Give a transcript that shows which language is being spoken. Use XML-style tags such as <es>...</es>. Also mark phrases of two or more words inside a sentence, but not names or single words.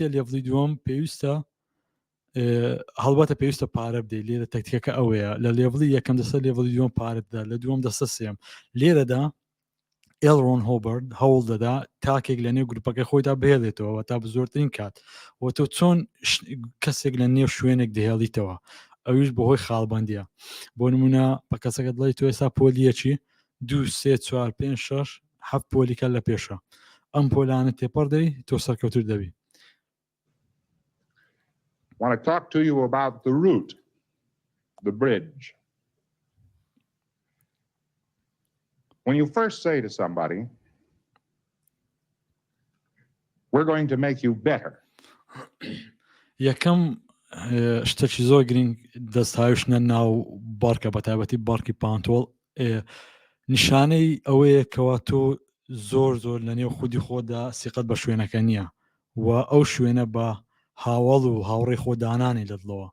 <ckb>لێڤڵی دووەم پێویستە هەڵبەتە پێویستە پارە بدەیت لێرە تەکتیکەکە ئەوەیە لە لێڤڵی یەکەم دەسە لێڤڵی دووەم پارەتدا لە دووەم دەسە سێم لێرەدا ئێڵڕۆن هۆبەرد هەوڵ دەدا تاکێک لە نێو گروپەکە خۆیدا بهێڵێتەوە تا بزۆرترین کات و تۆ چۆن کەسێک لە نێو شوێنێک دەهێڵیتەوە ئەویش بەهۆی خاڵبندیە بۆ نمونە بە کەسەکە دڵی تۆ ئێستا پۆلیەکی 2 3 4 5 6 7 پۆلیکە لە پێشە ئەم پۆلانە تێپەڕ دەی تۆ سەرکەوتر دەبی.</ckb> <en>I want to talk to you about the route, the bridge. When you first say to somebody, we're going to make you better.</en> <ckb>یەکەم شتێکی زۆر گرنگ دەستهاوشنە ناو بارکە بە تایبەتی بارکی پانتۆڵ نیشانەی ئەوەیە کەوا تۆ زۆر زۆر لە نێو خودی خۆدا سیقەت بە شوێنەکە نییە و ئەو شوێنە بە هاوڵ و هاوڕێ خۆدانانی لە دڵەوە</ckb>